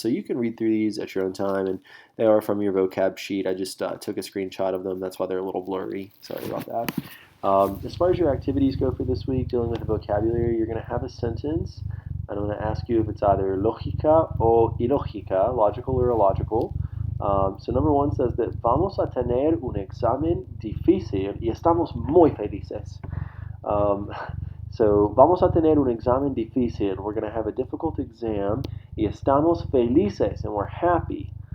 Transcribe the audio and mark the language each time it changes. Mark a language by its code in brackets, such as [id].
[en] So you can read through these at your own time, and they are from your vocab sheet. I just took a screenshot of them. That's why they're a little blurry. Sorry about that. As far as your activities go for this week, dealing with the vocabulary, you're going to have a sentence, and I'm going to ask you if it's either [es] lógica o ilógica, [en] logical or illogical. So number one says that [es] vamos a tener un examen difícil y estamos muy felices. So vamos a tener un examen difícil. [en] We're going to have a difficult exam. [es] Y estamos felices, [en] and we're happy.